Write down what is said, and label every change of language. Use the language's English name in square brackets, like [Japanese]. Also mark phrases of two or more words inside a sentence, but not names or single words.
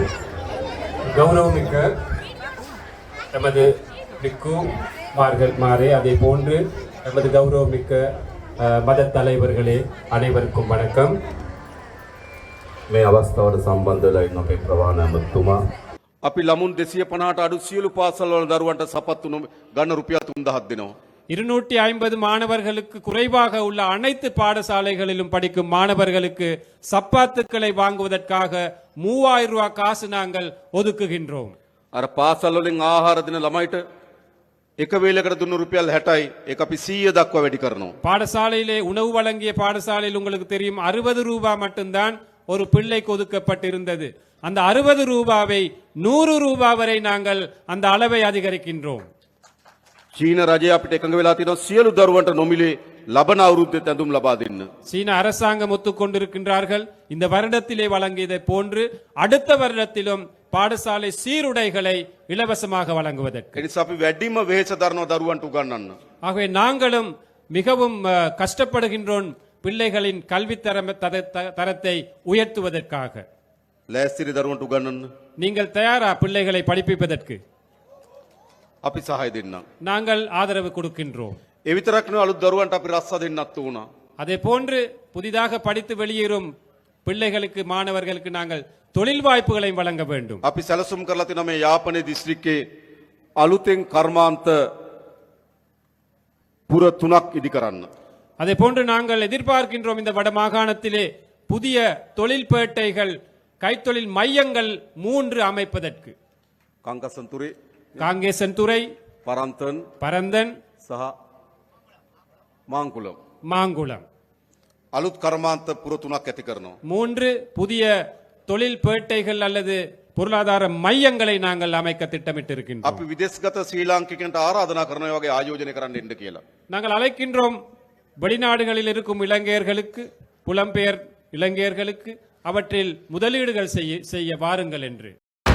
[Tamil] கௌரவமிக்க எமது பிக்கு மார்களே, அதே போன்று எமது கௌரவமிக்க மத தலைவர்களே, அனைவருக்கும் வணக்கம். [Sinhala] මේ අවස්ථාවට සම්බන්ධ වෙලා ඉන්න අපේ ප්‍රවාණ ඇමතුමා අපි ළමුන් 250ට අඩු සියලු පාසල් වල දරුවන්ට සපත්තු ගන්න රුපියල් 3000ක් දෙනවා. [Tamil] 250 மாணவர்களுக்கு குறைவாக உள்ள அனைத்து பாடசாலைகளிலும் படிக்கும் மாணவர்களுக்கு சப்பாத்துக்களை வாங்குவதற்காக 3000 ரூபாய் காசு நாங்கள் ஒதுக்குகின்றோம். [Sinhala] අර පාසල් වලින් ආහාර දෙන ළමයිට එක වේලකට දුන්න රුපියල් 60යි. ඒක අපි 100 දක්වා වැඩි කරනවා. [Tamil] பாடசாலையிலே உணவு வழங்கிய பாடசாலையில் உங்களுக்கு தெரியும் 60 ரூபாய் மட்டும்தான் ஒரு பிள்ளைக்கு ஒதுக்கப்பட்டிருந்தது. அந்த 60 ரூபாவை 100 ரூபாய் வரை நாங்கள் அந்த அளவை அதிகரிக்கின்றோம். [Sinhala] චීන රජය අපිට එකඟ වෙලා තියෙනවා සියලු දරුවන්ට නොමිලේ ලබන අවුරුද්දේ ඇඳුම් ලබා දෙන්න. [Tamil] சீன அரசாங்கம் ஒத்துக்கொண்டிருக்கின்றார்கள். இந்த வருடத்திலே வழங்கியதை போன்று அடுத்த வருடத்திலும் பாடசாலை சீருடைகளை இலவசமாக வழங்குவதற்கு. [Sinhala] ඒ නිසා අපි වැඩිම වෙහෙස දරනවා දරුවන්ට උගන්වන්න. [Tamil] ஆகவே நாங்களும் மிகவும் கஷ்டப்படுகின்றோம் பிள்ளைகளின் கல்வி தரத்தை உயர்த்துவதற்காக. [Sinhala] ලෑස්තිරි දරුවන්ට උගන්වන්න. [Tamil] நீங்கள் தயாரா பிள்ளைகளை படிப்பிப்பதற்கு? [Sinhala] අපි සහාය දෙන්නම්. [Tamil] நாங்கள் ஆதரவு கொடுக்கின்றோம். [Sinhala] ඒ විතරක් නෙවෙයි අලුත් දරුවන්ට අපි රස්සා දෙන්නත් උනා. [Tamil] அதே போன்று புதிதாக படித்து வெளியேறும் பிள்ளைகளுக்கு மாணவர்களுக்கு நாங்கள் தொழில் வாய்ப்புகளையும் வழங்க வேண்டும். [Sinhala] අපි සැලසුම් කරලා තිනවා මේ යාපනයේ දිස්ත්‍රික්කයේ අලුතෙන් කර්මාන්ත පුර 3ක් ඉදි කරන්න. [Tamil] அதே போன்று நாங்கள் எதிர்பார்க்கின்றோம் இந்த வட மாகாணத்திலே புதிய தொழில்பேட்டைகள் கைத்தொழில் மையங்கள் 3 அமைப்பதற்கு. [Sinhala] කංකසන්තුරේ, [Tamil] காங்கேசன்துறை, பரந்தன் [Sinhala] සහ මාංකුලම්. [Tamil] மாங்குளம் [Sinhala] අලුත් කර්මාන්ත පුර 3ක් ඇති කරනවා. [Tamil] 3 புதிய தொழில் பேட்டைகள் அல்லது பொருளாதார மையங்களை நாங்கள் அமைக்க திட்டமிட்டிருக்கின்றோம். [Sinhala] අපි විදේශගත ශ්‍රී ලාංකිකයන්ට ආරාධනා කරනවා වගේ ආයෝජනය කරන්න එන්න කියලා. [Tamil] நாங்கள் அழைக்கின்றோம் வெளிநாடுகளில் இருக்கும் இலங்கையர்களுக்கு, புலம்பெயர் இலங்கையர்களுக்கு அவற்றில் முதலீடுகள் செய்ய வாருங்கள் என்று.